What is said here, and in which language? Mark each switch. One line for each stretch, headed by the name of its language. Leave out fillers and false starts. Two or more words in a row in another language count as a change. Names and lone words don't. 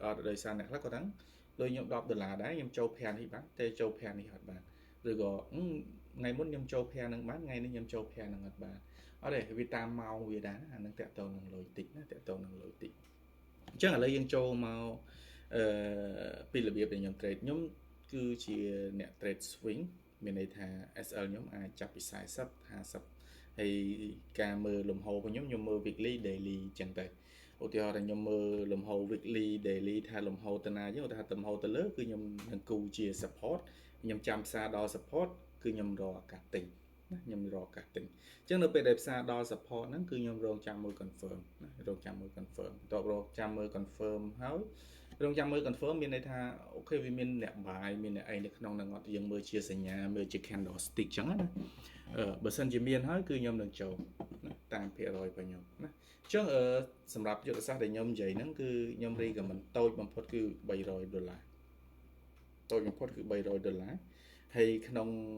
Khmer: ត់ដោយសារអ្នកខ្លះគាត់ហ្នឹងលុយខ្ញុំ$10ដែរខ្ញុំចូលភាំងនេះបានតែចូលភាំងនេះអត់បានឬក៏ថ្ងៃមុនខ្ញុំចូលភាំងហ្នឹងបានថ្ងៃនេះខ្ញុំចូលភាំងហ្នឹងអត់បានអត់ទេវាតាមម៉ោងវាដែរអាហ្នឹងតាក់ទងនឹងលុយតិចណាតាក់ទងនឹងលុយតិចអ ញ្ចឹងឥឡូវយើងចូលមកពីរបៀបដែលខ្ញុំ trade ខ្ញុំគឺជាអ្នក
English: trade swing
Khmer: មានន័យថា SL ខ្ញុំអាចចាប់ពី40 50ហើយការមើលលំហូររបស់ខ្ញុំមើល
English: weekly daily
Khmer: អញ្ចឹងទៅឧទាហរណ៍ថាខ្ញុំមើ លលំហូរ
English: weekly daily
Khmer: ថាលំហូរទៅណាអញ្ចឹងឧទាហរណ៍លំហូរទៅលើគឺខ្ញុំនឹងគូជា support ខ្ញុំចាំផ្សារដល់ support គឺខ្ញុំរកឱកាសទិញណាខ្ញុំ រកឱកាសទិញអញ្ចឹងនៅពេលដែលផ្សារដល់ support ហ្នឹងគឺខ្ញុំរងចាំមើល confirm ណារងចាំមើល confirm តបរងចាំមើល confirm ហើយរងចាំមើល confirm មានន័យថាអូខេវាមានអ្នកបាយមានអ្នកអីនៅក្នុងហ្នឹងអត់យើងមើលជាសញ្ញាមើលជា candlestick អញ្ចឹងណាបើសិនជាមានហើយគឺខ្ញុំនឹងចូលណាតាមភាគរយរបស់ខ្ញុំណាអញ្ចឹងសម្រាប់យុទ្ធសាស្ត្រដែលខ្ញុំនិយាយហ្នឹងគឺខ្ញុំ recommend តូចបំផុតគឺ$300តូចបំផុតគឺ$300ហើយក្នុង